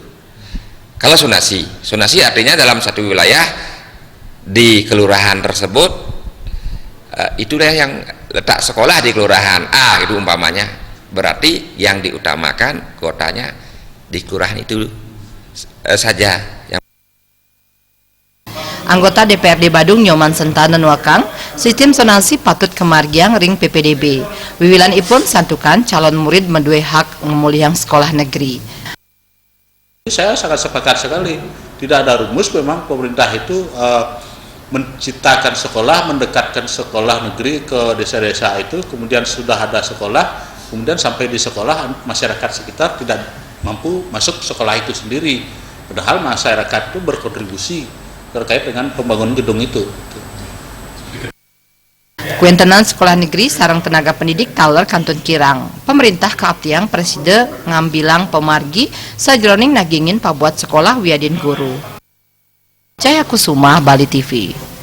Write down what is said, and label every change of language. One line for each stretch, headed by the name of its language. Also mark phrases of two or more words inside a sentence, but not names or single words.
Indonesian: Kalau zonasi artinya dalam satu wilayah di kelurahan tersebut itulah yang letak sekolah di kelurahan A itu umpamanya. Berarti yang diutamakan kotanya di kelurahan itu saja. Anggota DPRD
Balinese: Badung Nyoman Sentana Nuakang, sistem zonasi patut kemargiang ring PPDB. Wiwilan ipun santukan
Indonesian: calon murid
Balinese: mendue hak memuliang sekolah negeri.
Indonesian: Saya sangat sepakat sekali. Tidak ada rumus, memang pemerintah itu menciptakan sekolah, mendekatkan sekolah negeri ke desa-desa itu, kemudian sudah ada sekolah, kemudian sampai di sekolah masyarakat sekitar tidak mampu masuk sekolah itu sendiri, padahal masyarakat itu berkontribusi terkait dengan pembangunan gedung itu.
Balinese: Kuentenan sekolah negeri sarang tenaga pendidik taler Kantun Kirang. Pemerintah keaptiang preside ngambilang pemargi sajroning nagingin pabuat sekolah wiadin guru.
Indonesian: Cahaya Kusuma, Bali TV.